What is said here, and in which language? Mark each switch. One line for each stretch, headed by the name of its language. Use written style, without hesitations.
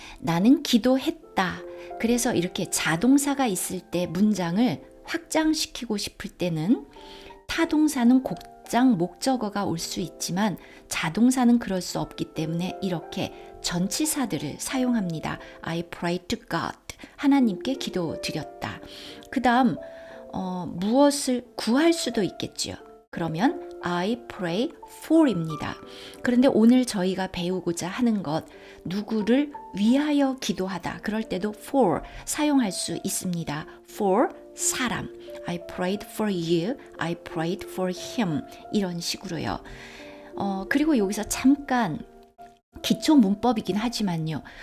Korean: 나는 기도했다. 그래서 이렇게 자동사가 있을 때 문장을 확장시키고 싶을 때는 타동사는 곡장 목적어가 올 수 있지만 자동사는 그럴 수 없기 때문에 이렇게 전치사들을 사용합니다.
English: I pray to God.
Korean: 하나님께 기도드렸다. 그 다음 무엇을 구할 수도 있겠죠. 그러면
English: I pray for
Korean: 입니다. 그런데 오늘 저희가 배우고자 하는 것, 누구를 위하여 기도하다. 그럴 때도 for 사용할 수 있습니다.
English: for 사람. I prayed for you. I prayed for him.
Korean: 이런 식으로요. 그리고 여기서 잠깐 기초 문법이긴 하지만요.